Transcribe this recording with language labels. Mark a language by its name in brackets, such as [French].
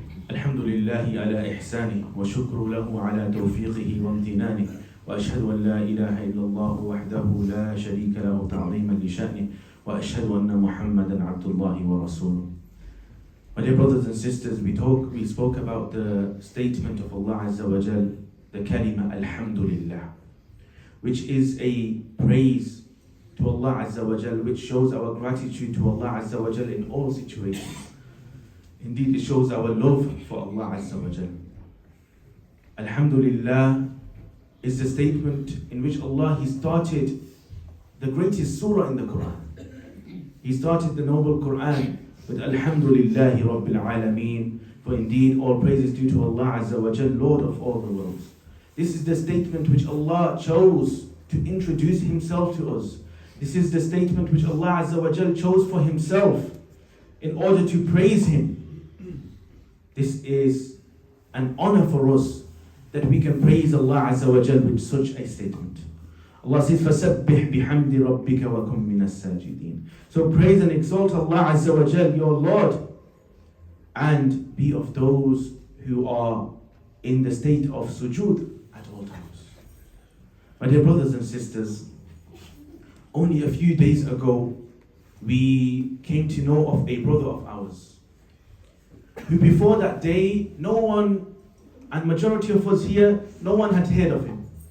[Arabic] الحمد لله على إحسانه وشكر له على توفيقه وامتنانه وأشهد أن لا إله إلا الله وحده لا شريك له تعظيما لشأنه وأشهد أن محمدا عبد الله ورسوله. [English] My dear brothers and sisters, we spoke about the statement of Allah Azza wa Jal, the kalima Alhamdulillah, which is a praise to Allah Azza wa Jal, which shows our gratitude to Allah Azza wa Jal in all situations. Indeed, it shows our love for Allah Azza wa Jal. Alhamdulillah is the statement in which Allah, He started the greatest surah in the Quran. He started the noble Qur'an with Alhamdulillahi Rabbil Alameen, for indeed all praise is due to Allah Azza wa Jal, Lord of all the worlds. This is the statement which Allah chose to introduce Himself to us. This is the statement which Allah Azza wa Jal chose for Himself in order to praise Him. This is an honor for us that we can praise Allah Azza wa Jal with such a statement. [Arabic] Allah says, فَسَبِّحْ بِحَمْدِ رَبِّكَ وَكُمْ مِنَ السَّاجِدِينَ. [English] So praise and exalt Allah Azza wa Jal, your Lord, and be of those who are in the state of sujood at all times. My dear brothers and sisters, only a few days ago, we came to know of a brother of ours, who before that day, no one, and majority of us here, no one had heard of him.